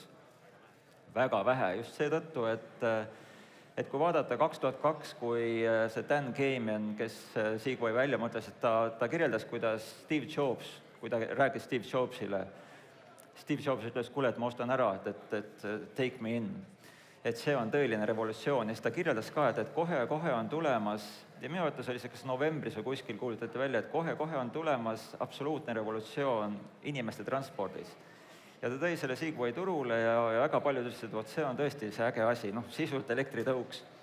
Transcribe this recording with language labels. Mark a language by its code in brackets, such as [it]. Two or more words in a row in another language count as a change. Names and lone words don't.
[et] Väga vähe, just seetõttu, et kui vaadata 2002, kui see Dan Gamion, kes Segway välja mõtles, et ta kirjeldas, kuidas Steve Jobs, kui ta rääkis Steve Jobsile, Steve Jobs ütles, kuule, et ma ostan ära, et [en] take me in. [et] Et see on tõeline revolutsioon ja siis ta kirjeldas ka, et kohe on tulemas, ja minu arvates oli see kas novembris või kuskil kuulutati välja, et kohe on tulemas absoluutne revolutsioon inimeste transpordis. Ja ta tõi selle Segway turule ja väga paljud ütlesid, et see on tõesti see äge asi, sisult elektritõuks.